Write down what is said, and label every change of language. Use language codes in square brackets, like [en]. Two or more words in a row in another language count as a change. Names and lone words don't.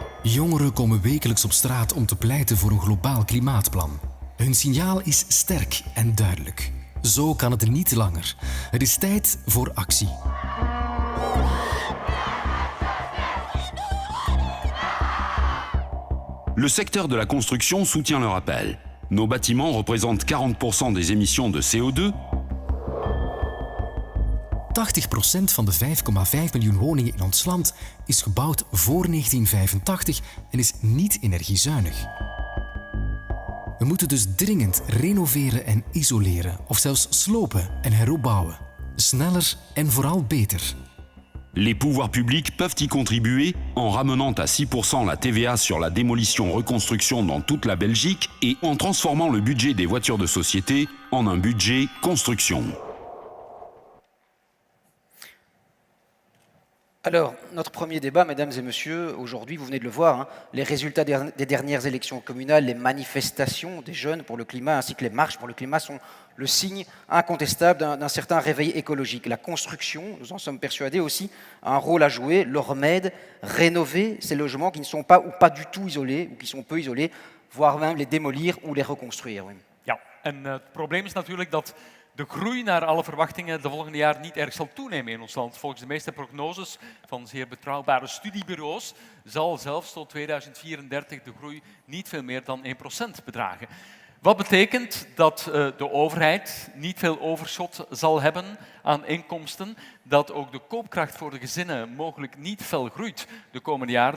[nl] Jongeren komen wekelijks op straat om te pleiten voor een globaal klimaatplan. Hun signaal is sterk en duidelijk. Zo kan het niet langer. Het is tijd voor actie. [fr] Le secteur de la construction soutient leur appel. Nos bâtiments représentent 40% des émissions de CO2. [nl] 80% van de 5,5 miljoen woningen in ons land is gebouwd voor 1985 en is niet energiezuinig. We moeten dus dringend renoveren en isoleren, of zelfs slopen en heropbouwen. Sneller en vooral beter. [fr] Les pouvoirs publics peuvent y contribuer en ramenant à 6% la TVA sur la démolition-reconstruction dans toute la Belgique et en transformant le budget des voitures de société en un budget construction. Alors, notre premier débat, mesdames et messieurs, aujourd'hui, vous venez de le voir, les résultats des dernières élections communales, les manifestations des jeunes pour le climat ainsi que les marches pour le climat sont le signe incontestable d'un certain réveil écologique. La construction, nous en sommes persuadés aussi, a un rôle à jouer, le remède, rénover ces logements qui ne sont pas ou pas du tout isolés ou qui sont peu isolés, voire même les démolir ou les reconstruire. Oui. [nl] Ja, en het probleem is natuurlijk dat de groei naar alle verwachtingen de volgende jaar niet erg zal toenemen in ons land. Volgens de meeste prognoses van zeer betrouwbare studiebureaus zal zelfs tot 2034 de groei niet veel meer dan 1% bedragen. Wat betekent dat de overheid niet veel overschot zal hebben aan inkomsten, dat ook de koopkracht voor de gezinnen mogelijk niet fel groeit de komende jaren.